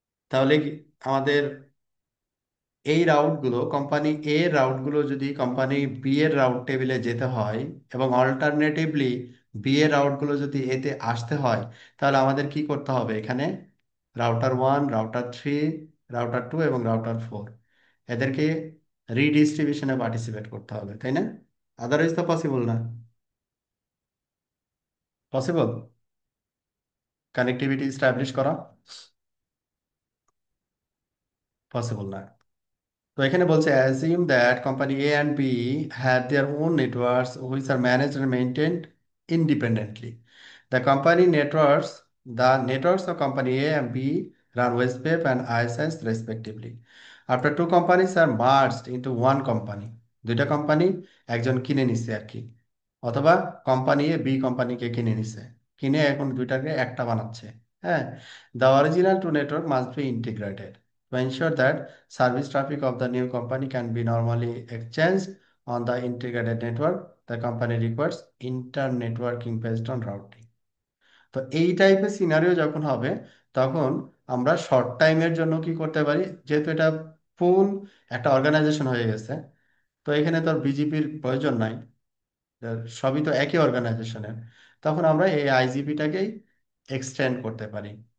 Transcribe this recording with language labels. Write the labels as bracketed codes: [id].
[bn] তাহলে আমাদের এই রাউটগুলো, কোম্পানি এ এর রাউটগুলো যদি কোম্পানি বি এর রাউট টেবিলে যেতে হয়, এবং অল্টারনেটিভলি বি এর রাউটগুলো যদি এতে আসতে হয়, তাহলে আমাদের কি করতে হবে, এখানে রাউটার 1, রাউটার 3, রাউটার 2 এবং রাউটার 4, এদেরকে রিডিস্ট্রিবিউশনে পার্টিসিপেট করতে হবে, তাই না? আদারওয়াইজ তো পসিবল না। পসিবল কানেক্টিভিটি স্টাবলিশ করা পসিবল না। তো এখানে বলছে [en] assume that company A and B had their own networks which are managed and maintained independently. The company networks, the networks of company A and B run WESPAP and ISS respectively. After two companies are merged into one company, [bn] দুইটা company একজন কিনে নিছে আর কি, অথবা company A B কোম্পানিকে কিনে নিছে, কিনে এখন দুইটাকে একটা বানাচ্ছে। [en] হ্যাঁ, the original two network must be integrated to ensure that service traffic of the new company can be normally exchanged on the integrated network. The company requires inter-networking based on routing. [bn] তো এই টাইপের scenario যখন হবে, তখন আমরা short টাইমের জন্য কি করতে পারি, যেহেতু এটা ফুল একটা অর্গানাইজেশন হয়ে গেছে, তো এখানে তো বিজেপির প্রয়োজন নাই, সবই তো একই অর্গানাইজেশনের, তখন আমরা এই আইজিপিটাকেই এক্সটেন্ড করতে পারি।